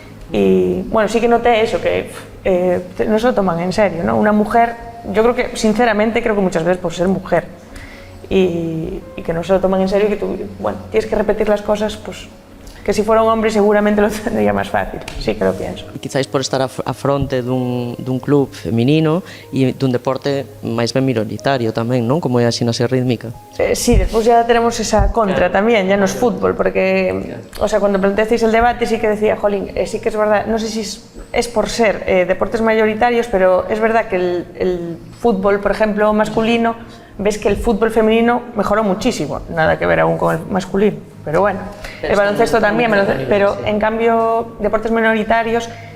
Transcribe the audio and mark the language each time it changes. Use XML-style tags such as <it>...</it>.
<es>Y bueno, sí que noté eso, que no se lo toman en serio, ¿no? Una mujer, yo creo que, sinceramente, creo que muchas veces por ser mujer y que no se lo toman en serio y que tú, bueno, tienes que repetir las cosas, pues que si fuera un hombre seguramente lo tendría más fácil, sí que lo pienso.</es> <gl>E quizáis por estar a fronte dun club feminino e dun deporte máis ben minoritario tamén, non? Como é a ximnasia rítmica.</gl> <es>Sí, despois ya tenemos esa contra tamén, ya no es fútbol, porque, o sea, cuando planteasteis el debate sí que decía, jolín, sí que es verdad, no sé si es por ser deportes mayoritarios, pero es verdad que el fútbol, por ejemplo, masculino, ves que el fútbol femenino mejoró muchísimo, nada que ver aún con el masculino, pero bueno, el baloncesto también, pero en cambio deportes minoritarios</es>